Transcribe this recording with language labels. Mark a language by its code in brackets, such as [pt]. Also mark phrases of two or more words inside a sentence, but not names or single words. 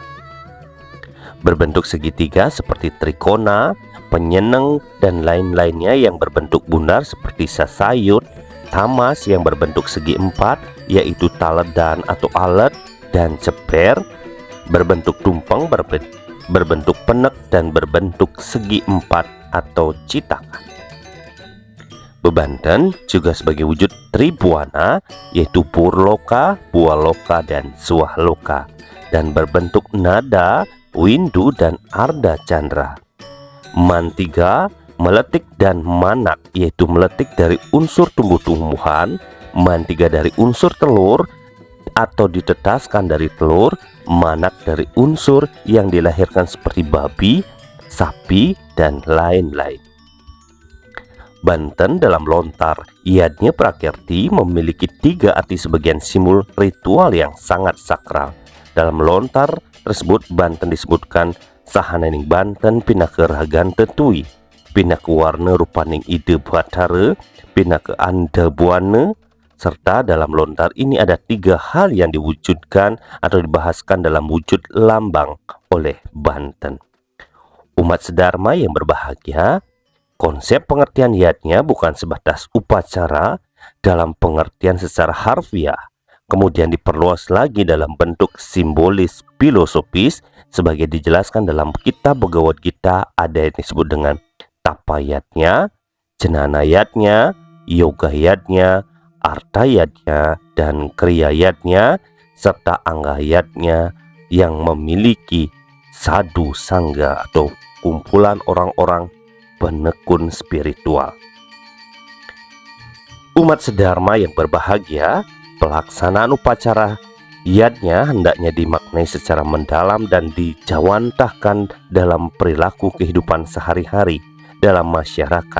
[id] Berbentuk segitiga seperti trikona, penyeneng, dan lain-lainnya yang berbentuk bundar seperti sasayut, tamas yang berbentuk segi 4 yaitu taledan atau alet, dan ceper, berbentuk tumpeng, berbentuk penek, dan berbentuk segi 4 atau citakan. Bebanten juga sebagai wujud Tribuana yaitu Purloka, Bualoka, dan Swahloka, dan berbentuk nada, windu, dan arda chandra. Mantiga, meletik, dan manak yaitu meletik dari unsur tumbuh-tumbuhan, mantiga dari unsur telur atau ditetaskan dari telur, manak dari unsur yang dilahirkan seperti babi, sapi, dan lain-lain. Banten dalam lontar Yadnya Prakirti memiliki 3 arti sebagian simbol ritual yang sangat sakral. Dalam lontar tersebut Banten disebutkan [ban] sahanening Banten pinake ragan tetui, pinake warna rupaning ide batara, pinake anda buana. [id] Serta dalam lontar ini ada 3 hal yang diwujudkan atau dibahaskan dalam wujud lambang oleh Banten. Umat sedharma yang berbahagia, konsep pengertian Yadnya bukan sebatas upacara dalam pengertian secara harfiah, kemudian diperluas lagi dalam bentuk simbolis filosofis sebagai dijelaskan dalam kitab Bhagavad Gita. Ada yang disebut dengan Tapa Yadnya, Jnana Yadnya, Yoga Yadnya, Arta Yadnya, dan Kriya Yadnya, serta Angga Yadnya yang memiliki sadhu sangga atau kumpulan orang-orang penekun spiritual. Umat sedharma yang berbahagia, pelaksanaan upacara Yadnya hendaknya dimaknai secara mendalam dan dijawantahkan dalam perilaku kehidupan sehari-hari dalam masyarakat.